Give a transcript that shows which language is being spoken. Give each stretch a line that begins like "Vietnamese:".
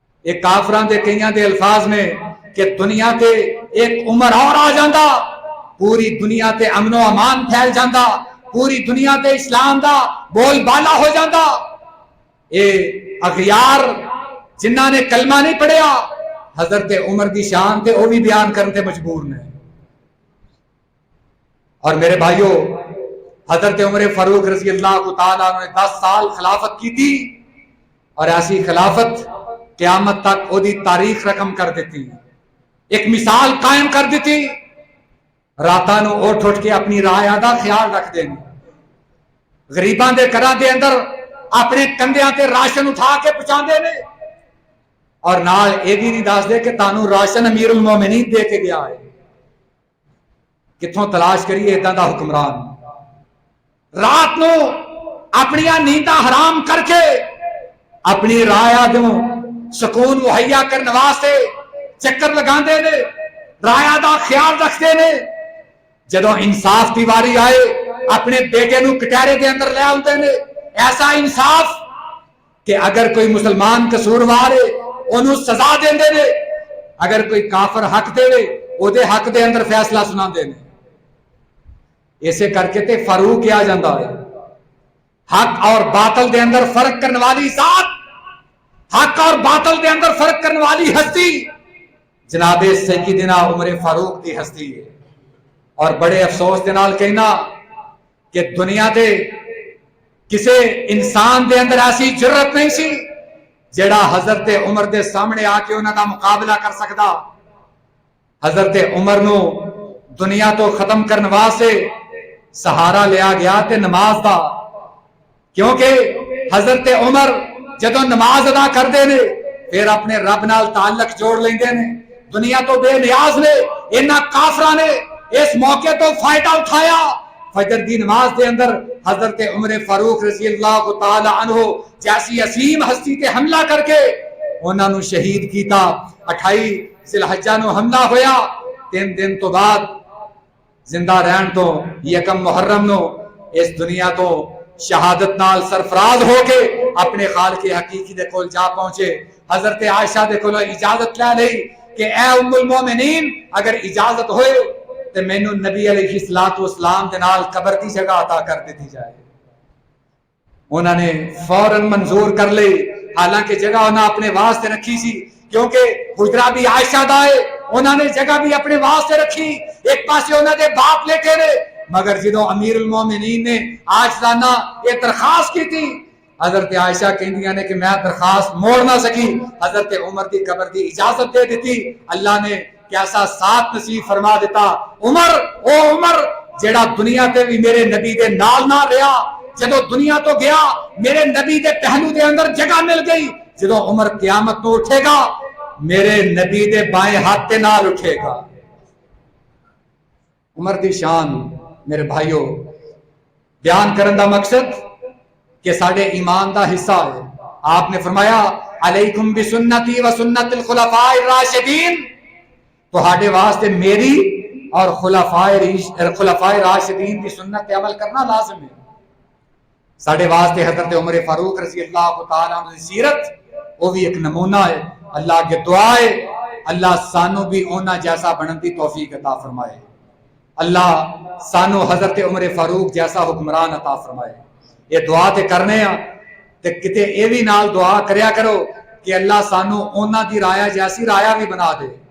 Punjabi: ایک کافران دے کئیاں دے الفاظ میں کہ دنیا تے ایک عمر اور آ جاندا, پوری دنیا تے امن و امان پھیل جاندا, پوری دنیا تے اسلام دا بول بالا ہو جاندا. اے اغیار جنہاں نے کلمہ نہیں پڑھیا حضرت عمر دی شان تے او بھی بیان کرن تے مجبور نے. اور میرے بھائیو, حضرت عمر فاروق رضی اللہ تعالیٰ عنہ نے 10 سال خلافت کی تھی, اور ایسی خلافت قیامت تک او دی تاریخ رقم کر دیتی, ایک مثال قائم کر دیتی. راتاں نو اٹھ اٹھ کے اپنی رعایا دا خیال رکھ دیں, غریباں دے گھراں دے اندر اپنے کندھیاں تے راشن اٹھا کے پہنچاندے نے, اور نال اے بھی نہیں دس دے کہ تانوں راشن امیر المومنین دے کے گیا ہے. کتھوں تلاش کریے اتنا دا حکمران. رات نو اپنی نینداں حرام کر کے اپنی رعایا دوں سکون مہیا کرنے واسطے چکر لگاندے نے, رعایا دا خیال رکھتے نے. جدوں انصاف دی واری آئے اپنے بیٹے نو کٹہرے دے اندر لے آندے نے, ایسا انصاف کہ اگر کوئی مسلمان قصوروار ہے انہوں سزا دیندے نے, اگر کوئی کافر حق دے او دے حق دے اندر فیصلہ سنا دے نے. ایسے کر کے تے فاروق کیا جاندہ ہے, حق اور باطل دے اندر فرق کرنے والی ذات, حق اور باطل دے اندر فرق کرنے والی ہستی جناب سیدنا عمر فاروق دی ہستی ہے. اور بڑے افسوس دے نال کہنا کہ دنیا دے کسے انسان دے اندر ایسی جرت نہیں سی جیڑا حضرت عمر دے سامنے آ کے انہاں دا مقابلہ کر سکدا. حضرت عمر نو دنیا تو ختم کرنے واسطے سہارا لیا گیا تے نماز دا, کیونکہ حضرت عمر جدوں نماز ادا کردے نے پھر اپنے رب نال تعلق جوڑ لیندے نے. دنیا تو بے نیاز نے, انہاں کافراں نے اس موقع تو فائدہ اٹھایا. فجر دی نماز دے اندر حضرت عمر فاروق رضی اللہ تعالی عنہ جیسی عظیم ہستی تے حملہ کر کے انہاں نو شہید کیتا. 28 ذی الحجہ نو حملہ ہویا, 3 دن تو بعد زندہ رہن تو 1 محرم نو اس دنیا تو شہادت نال سرفراز ہو کے اپنے خالق حقیقی دے کول جا پہنچے. حضرت عائشہ دے کول اجازت لے لئی کہ اے ام المومنین اگر اجازت ہوئے تو مینوں نبی علیہ الصلوۃ والسلام دے نال قبر دی جگہ عطا کر دیتی جائے. انہوں نے فوراً منظور کر لی, حالانکہ جگہ انہاں اپنے واسطے رکھی سی کیونکہ حجرہ بھی عائشہ دا ہے, انہوں نے جگہ بھی اپنے واسطے رکھی. ایک پاسے انہوں نے باپ لے کے نے, مگر جدوں امیر المومنین نے عاجزانہ یہ درخواست کی تھی حضرت عائشہ کہندیاں نے کہ میں درخواست موڑ نہ سکی, حضرت عمر دی قبر دی اجازت دے دیتی. اللہ نے کیسا ساتھ نصیب فرما دیتا. عمر او عمر جیڑا دنیا تے بھی میرے نبی دے نال نہ رہا, جدوں دنیا تو گیا میرے نبی دے پہلو دے اندر جگہ مل گئی. جدوں عمر قیامت تو اٹھے گا میرے نبی دے بائیں ہاتھ تے نال اٹھے گا. عمر دی شان میرے بھائیو بیان کرن دا مقصد کہ ساڈے ایمان دا حصہ ہے.
Urdu: آپ نے فرمایا
Arabic: علیکم بسنتی و سنت الخلفاء الراشدین,
Urdu: تو ہاڈے واسطے میری اور خلفاء راشدین کی سنت پہ عمل کرنا لازم ہے.
Punjabi: ساڈے واسطے حضرت عمر فاروق رضی اللہ تعالی عنہ کی سیرت وہ بھی ایک نمونہ ہے. اللہ کے دعا ہے اللہ سانو بھی اونا جیسا بنن دی توفیق عطا فرمائے. اللہ سانو حضرت عمر فاروق جیسا حکمران عطا فرمائے. یہ دعا تے کرنے ہیں تے کتے اے بھی نال دعا کریا کرو کہ اللہ سانو اونا دی رایا جیسی رایا بھی بنا دے.